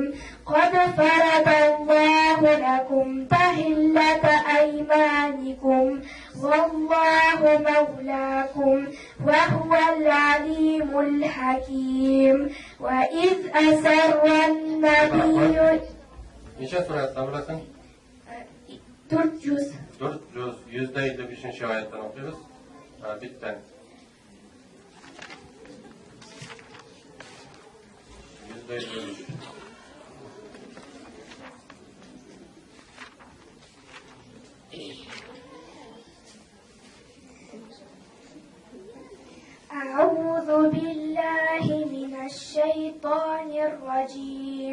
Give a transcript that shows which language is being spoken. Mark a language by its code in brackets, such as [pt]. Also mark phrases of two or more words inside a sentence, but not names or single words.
[ar] قد فرض الله لكم تحلة أيمانكم والله مولاكم وهو العليم الحكيم. وإذ أسر النبي [az] Neçə surətdən burasın? 4 cüz. 4 cüz. 155. ayətdən oxuyuruz. Bitten. 153. [ar] أعوذ بالله من الشيطان الرجيم.